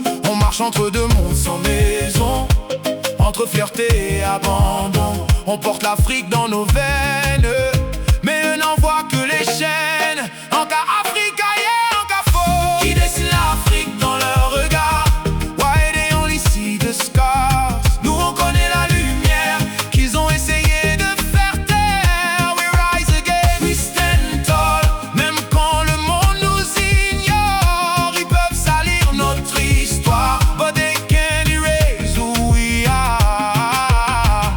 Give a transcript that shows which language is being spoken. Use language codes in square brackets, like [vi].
[fr] On marche entre deux mondes sans maison, entre fierté et abandon. On porte l'Afrique dans nos veines, mais eux n'en voient que les chaînes. En cas Africa, yeah, en cas faux, Qui dessine l'Afrique dans leur regard. [en] why they only see the scars? [fr] Nous on connaît la lumière Qu'ils ont essayé de faire taire. [en] We rise again, We stand tall. [fr] même quand le monde nous ignore. Ils peuvent salir notre histoire, [en] but they can't erase who we are.